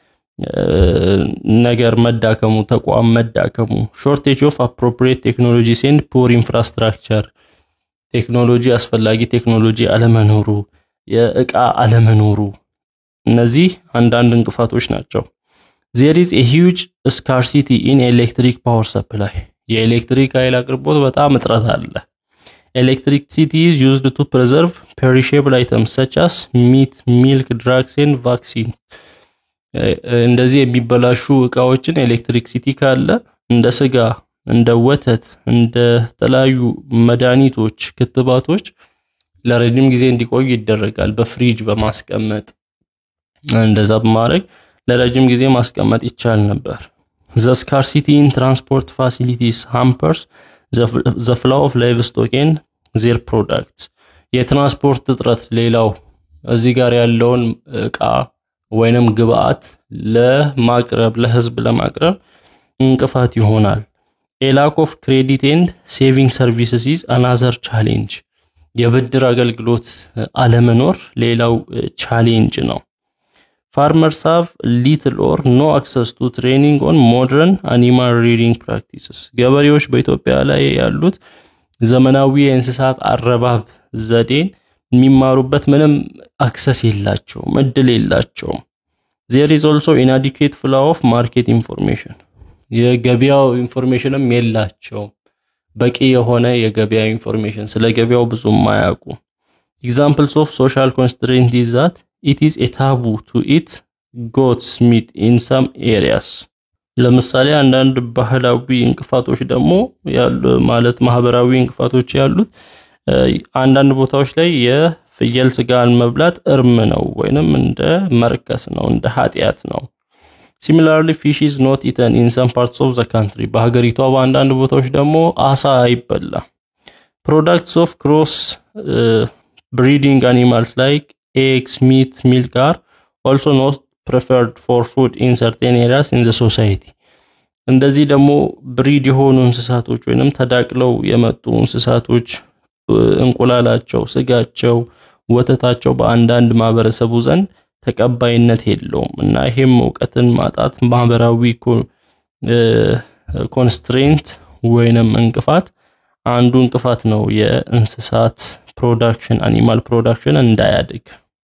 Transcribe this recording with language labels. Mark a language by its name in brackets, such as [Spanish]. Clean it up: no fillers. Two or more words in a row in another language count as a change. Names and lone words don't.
[Amharic] ነገር መዳከሙ ተቋም መዳከሙ [English] shortage of appropriate technologies and poor infrastructure [Amharic] ቴክኖሎጂ አስፈላጊ ቴክኖሎጂ አለመኖሩ የእቃ አለመኖሩ እነዚህ አንዳንድ እንቅፋቶች ናቸው። [English] There is a huge scarcity in electric power supply የኤሌክትሪክ ኃይል አቅርቦት በጣም እጥረት አለ። Electricity is used to preserve perishable items such as meat, milk, drugs and vaccines [Amharic] እንደዚህ የሚበላሹ እቃዎችን ኤሌክትሪክሲቲ ካለ እንደ ስጋ እንደ ወተት እንደ ተለያዩ መድኃኒቶች ክትባቶች ለረጅም ጊዜ እንዲቆዩ ይደረጋል በፍሪጅ በማስቀመጥ እንደዛ በማድረግ ለረጅም ጊዜ ማስቀመጥ ይቻል ነበር። [English] The scarcity in transport facilities hampers the flow of livestock and their products [Amharic] የትራንስፖርት እጥረት ሌላው እዚህ ጋር ያለውን እቃ ወይንም ግብአት ለማቅረብ ለህዝብ ለማቅረብ እንቅፋት ይሆናል። [English] A lack of credit and saving services is another challenge [Amharic] የብድር አገልግሎት አለመኖር ሌላው ቻሌንጅ ነው። [English] Farmers have little or no access to training on modern animal rearing practices [Amharic] ገበሬዎች በኢትዮጵያ ላይ ያሉት ዘመናዊ የእንስሳት አረባብ ዘዴን የሚማሩበት ምንም አክሰስ የላቸውም እድል የላቸውም። [English] There is also inadequate flow of market information [Amharic] የገበያው ኢንፎርሜሽንም የላቸውም በቂ የሆነ የገበያ ኢንፎርሜሽን ስለ ገበያው ብዙም ማያውቁ። [English] Examples of social constraint is that it is a taboo to eat goat's meat in some areas [Amharic] ለምሳሌ አንዳንድ ባህላዊ እንቅፋቶች ደግሞ ያሉ ማለት ማህበራዊ እንቅፋቶች ያሉት አንዳንድ ቦታዎች ላይ የፍየል ስጋን መብላት እርም ነው ወይንም እንደ መርከስ ነው እንደ ኃጢያት ነው። [English] Similarly fish is not eaten in some parts of the country [Amharic] በሀገሪቷ በአንዳንድ ቦታዎች ደግሞ አሳ አይበላም። [English] Products of cross breeding animals like eggs, meat, milk are also not preferred for food in certain areas in the society [Amharic] እንደዚህ ደግሞ ብሪድ የሆኑ እንስሳቶች ወይንም ተዳቅለው የመጡ እንስሳቶች እንቁላላቸው ስጋቸው ወተታቸው በአንዳንድ ማህበረሰቡ ዘንድ ተቀባይነት የለውም እና ይሄም ዕውቀትን ማጣት ማህበራዊ ኮንስትሬንት ወይንም እንቅፋት አንዱ እንቅፋት ነው የእንስሳት ፕሮዳክሽን [English] animal production [Amharic] እንዳያድግ